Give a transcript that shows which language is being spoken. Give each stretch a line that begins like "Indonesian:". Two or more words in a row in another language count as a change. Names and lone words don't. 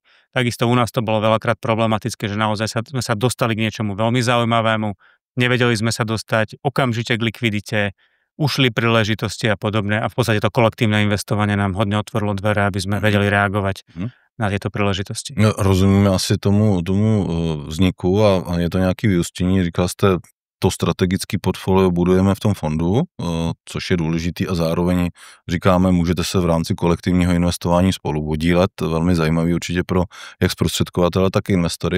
Slovak: Takisto u nás to bolo veľakrát problematické, že naozaj sme sa dostali k niečomu veľmi zaujímavému, nevedeli sme sa dostať okamžite k likvidite, ušli príležitosti a podobne a v podstate to kolektívne investovanie nám hodne otvorilo dvere, aby sme vedeli reagovať na tieto príležitosti.
Czech: No, rozumíme asi tomu vzniku a je to nějaký vyústění. Říkal jste, to strategické portfolio budujeme v tom fondu, což je důležitý a zároveň říkáme, můžete se v rámci kolektivního investování spolu podílet, velmi zajímavý určitě pro jak zprostředkovatele, tak i investory.